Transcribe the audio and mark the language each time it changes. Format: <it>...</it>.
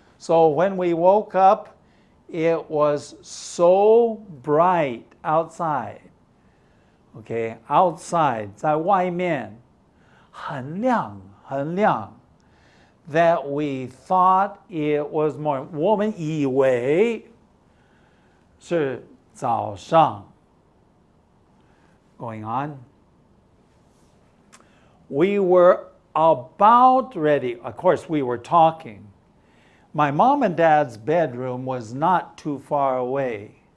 <en>So when we woke up, it was so bright outside. Okay, outside,</en> <zh>在外面，很亮，很亮。</zh> <en>That we thought it was morning.</en> <zh>我们以为是早上。</zh> <en>Going on. We were about ready. Of course, we were talking. My mom and dad's bedroom was not too far away.</en>